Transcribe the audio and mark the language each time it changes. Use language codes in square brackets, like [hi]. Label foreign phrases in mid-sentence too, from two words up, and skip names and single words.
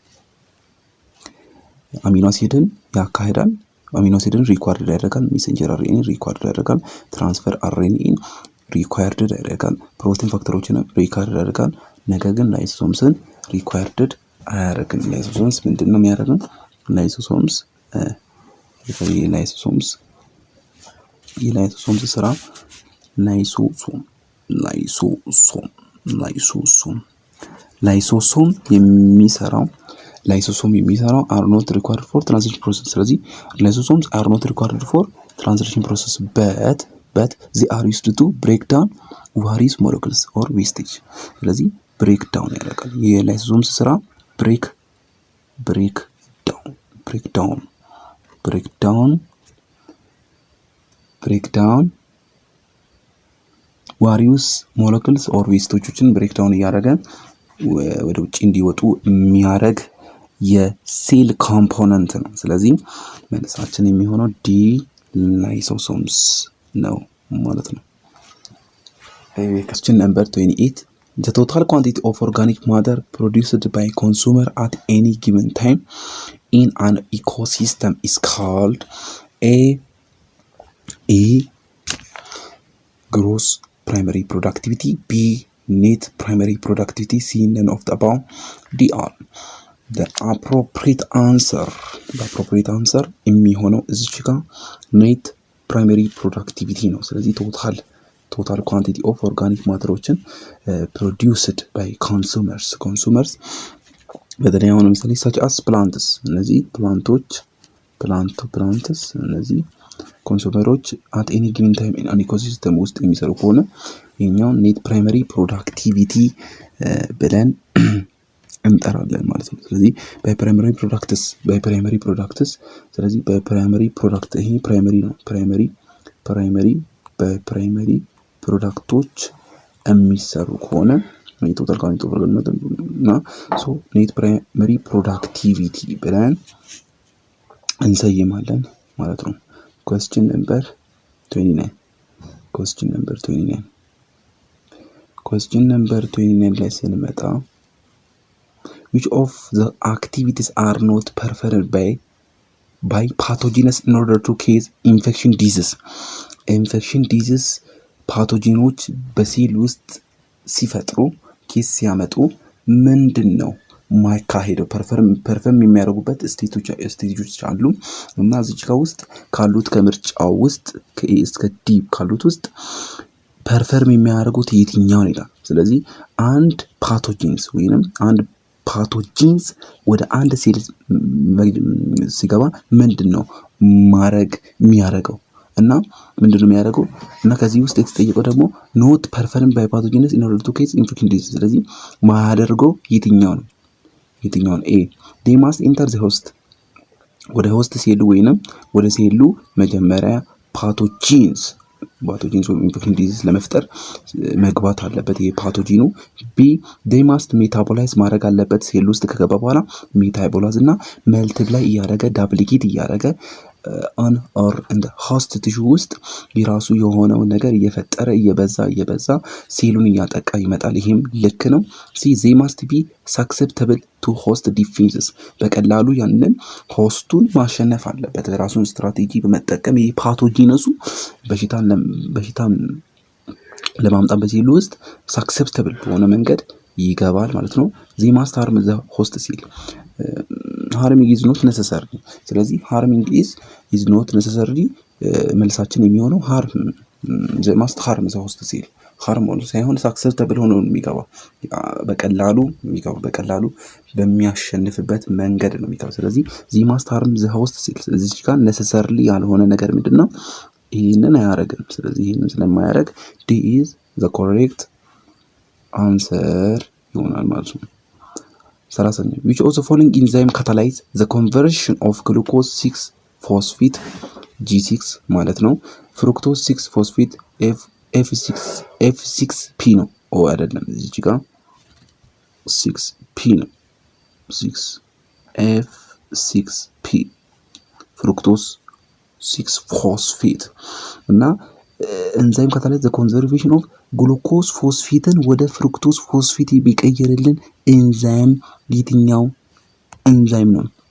[am] አሚኖ አሲድን ያካሂዳል። አሚኖ አሲድን ሪኳየርድ ያደርጋል። [en] messenger RNA [am] ሪኳየርድ ያደርጋል። [en] transfer RNA [am] ሪኳየርድ ያደርጋል። ፕሮቲን ፋክተሮችን ሪኳየርድ ያደርጋል። ነገር ግን ላይሶሶምስን ሪኳየርድ አያደርግም። ላይሶሶምስ ምንድነው የሚያደርገው? ላይሶሶምስ ስራ ላይሶሶም የሚሰራው [en] are not required for translation process። ስለዚህ lysosomes are not required for translation process but they are used to break down various molecules or wastage። [am] ስለዚህ break down ያደርጋል። የላይሶሶምስ ስራ [en] break down breakdown various molecules or [am] ዌስቶችን ብሬክዳውን እያደረገ ወደ ውጪ እንዲወጡ የሚያደርግ የሴል ኮምፖነንት ነው። ስለዚህ መልሳችን የሚሆነው ዲ ላይሶሶምስ ነው ማለት ነው። [en] question number 28 the total quantity of organic matter produced by consumer at any given time in an ecosystem is called A gross primary productivity, B net primary productivity, C none of the above, D all. the appropriate answer [am] የሚሆነው እዚች ጋር [en] net primary productivity [am] ነው። ስለዚህ [en] total quantity of organic matterዎችን produced by consumers [am] በተለይ አሁን ለምሳሌ [en] such as plants እነዚህ plants [am] እነዚህ ኮንሱመሮች [en] at any given time in an ecosystem [am] ውስጥ የሚሰሩ ከሆነ የኛው [en] net primary productivity [am] ብለን እንጠራለን ማለት ነው። ስለዚህ [en] by primary products ስለዚህ by primary product [am] ይሄ primary ነው። [en] primary [am] ፕሮዳክቶች የሚሰሩ ከሆነ [en] total quantity of እና so net primary productivity [am] ብለን እንሰይማለን ማለት ነው። [en] question number [am] 29 ላይ ስንመጣ [en] which of the activities are not performed by pathogens in order to cause infection disease [am] ፓቶጂኖች በሴል ውስጥ ሲፈጥሩ ኬስ ሲያመጡ ምንድነው ማይካሄደው ፐርፈርም የሚያደርጉበት ስቴጆች አሉ እና እዚህ ጋር ውስጥ ካሉት ከምርጫው ውስጥ ከኤ እስከ ዲ ካሉት ውስጥ ፐርፈርም የሚያደርጉት የትኛው ነው? ስለዚህ አንድ ፓቶጂንስ ወደ አንድ ሴል ሲገባ ምንድነው ማድረግ የሚያደርገው እና ምንድነው የሚያደርገው እና ከዚህ ውስጥ የተጠየቀው ደግሞ [en] not performed by pathogens in order to cause infection disease [am] ስለዚህ ማያደርገው የትኛው ነው [en] A they must enter the host [am] ወደ ሆስት ሴሉ ወይንም ወደ ሴሉ መጀመሪያ ፓቶጂንስ [en] infection disease [am] ለመፍጠር መግባት አለበት ይሄ ፓቶጂኑ [en] B they must metabolize [am] ማድረግ አለበት ሴል ውስጥ ከገባ በኋላ ሜታቦላይዝ እና መልቲፕላይ እያደረገ ዳፕሊኬት እያደረገ [en] on or in the host tissue [am] ውስጥ የራሱ የሆነው ነገር እየፈጠረ እየበዛ ሴሉን እያጠቃ ይመጣል። ይሄም ልክ ነው። [en] See they must be susceptible to host defenses [am] በቀላሉ ያንን ሆስቱን ማሸነፍ አለበት ራሱን ስትራቴጂ በመጠቀም ይሄ ፓቶጂነሱ በሽታን ለማምጣት በሴሉ ውስጥ [en] susceptible [am] በሆነ መንገድ ይገባል ማለት ነው። [en] they must harm the host cell harming is not necessary [am] ስለዚህ [en] harming is not necessary [am] መልሳችን የሚሆነው [en] they must harm the host cell harm [am] ሳይሆን susceptible ሆኖ የሚገባው በቀላሉ በሚያሸንፍበት መንገድ ነው የሚገባው። ስለዚህ [en] they must harm the host cell [am] እዚህ ጋር [en] necessarily [am] ያልሆነ ነገር ምንድነው ይሄንን አያረግም። ስለዚህ ይሄንን ስለማያረግ [en] D is the correct answer [am] ይሆናል ማለት ነው። [en] 30 which of the following enzyme catalyze the conversion of glucose 6-phosphate G6 [am] ማለት ነው [en] fructose 6-phosphate [am] F6P ነው አይደለም እዚህ ጋር 6P ነው 6F6P [en] fructose 6-phosphate [am] እና [en] enzyme catalyze the conversion of glucose phosphate [am] ወደ [en] fructose phosphate [am] ቢቀየርልን ኤንዛይም የትኛው ኤንዛይም ነው?